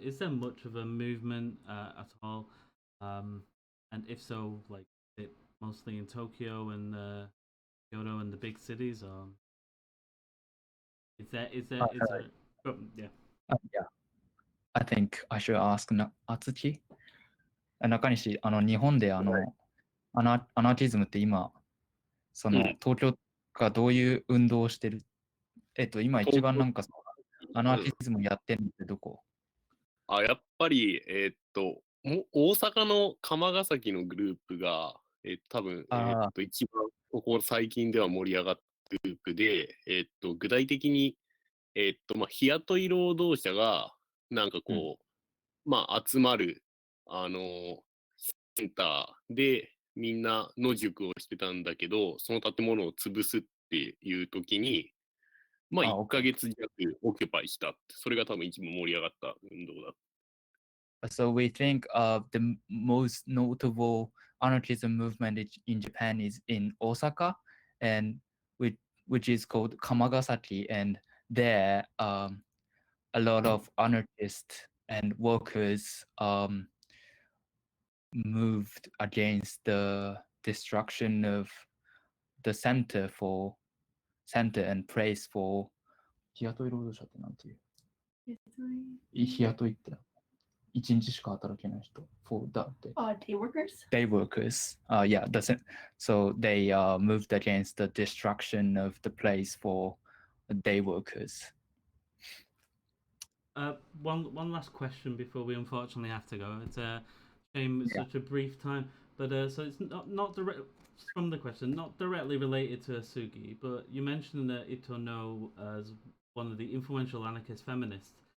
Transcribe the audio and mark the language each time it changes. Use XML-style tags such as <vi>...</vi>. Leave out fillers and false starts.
<en>Is there much of a movement at all? And if so, like, is it mostly in Tokyo and Kyoto and the big cities, or is there yeah. Yeah, I think I should ask Atsuki.</en> <ja>中西、日本でアナーキズムって今、東京がどういう運動をしてる今一番なんかアナーキズムやってるのってどこ？やっぱり、大阪の釜ヶ崎のグループが、多分、一番ここ最近では盛り上がったグループで、具体的に、日雇い労働者が、なんかこう、集まる、センターでみんな野宿をしてたんだけど、その建物を潰すっていう時に、1ヶ月弱オキュパイした。それが多分一番盛り上がった運動だ。</ja> <en>So we think the most notable anarchism movement in Japan is in Osaka, and which is called Kamagasaki, and there a lot of anarchists and workers moved against the destruction of the center and place for</en> <ja>日雇い労働者ってなんていう？日雇いって一日しか働けない人</ja> <en>for that day. Day workers? Day workers. Yeah, so they moved against the destruction of the place for day workers. One last question before we unfortunately have to go. It's a shame it's such a brief time, but so it's not direct from the question, not directly related to Osugi, but you mentioned Ito No as one of the influential anarchist feminists.</en>